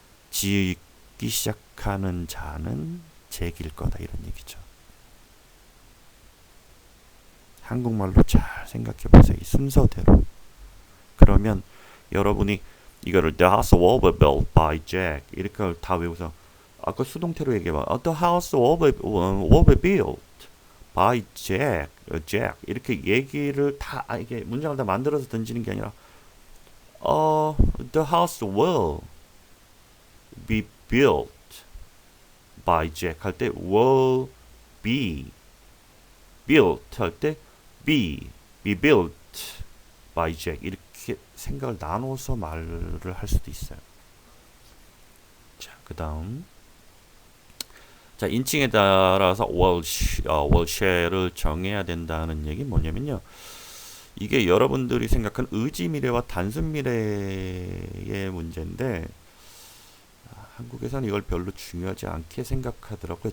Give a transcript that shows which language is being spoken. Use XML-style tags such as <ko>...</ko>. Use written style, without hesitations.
<ko>지기 시작하는 자는 잭일 거다 이런 얘기죠. 한국말로 잘 생각해 보세요. 이 순서대로. 그러면 여러분이 이거를</ko> <en>The house will be built by Jack</en> <ko>이렇게 다 외우서 아까 수동태로 얘기해봐.</ko> <en>The house will be built by Jack, Jack</en> <ko>이렇게 얘기를 다 이게 문장을 다 만들어서 던지는 게 아니라</ko> <en>The house will be built by Jack 할 때 will be built 할 때 be built by Jack</en> <ko>이렇게 생각을 나눠서 말을 할 수도 있어요. 자, 그 다음 자, 인칭에 따라서 will shall을 정해야 된다는 얘기 뭐냐면요. 이게 여러분들이 생각한 의지 미래와 단순 미래의 문제인데 한국에서는 이걸 별로 중요하지 않게 생각하더라고요.</ko>